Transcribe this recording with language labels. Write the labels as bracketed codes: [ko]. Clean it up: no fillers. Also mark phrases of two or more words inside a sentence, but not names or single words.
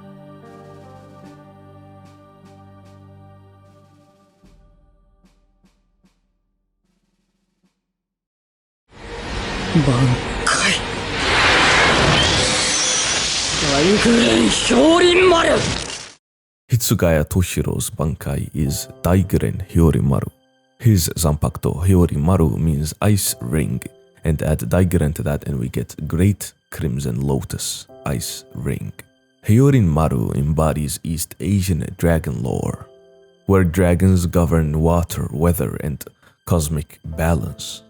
[ja] 挽回大グレン氷林丸 [en] Hitsugaya Toshiro's Bankai is Daigren Hyorimaru. His Zanpakuto Hyorimaru means ice ring, and add Daigren to that and we get Great Crimson Lotus Ice Ring. Hyorimaru embodies East Asian dragon lore, where dragons govern water, weather, and cosmic balance.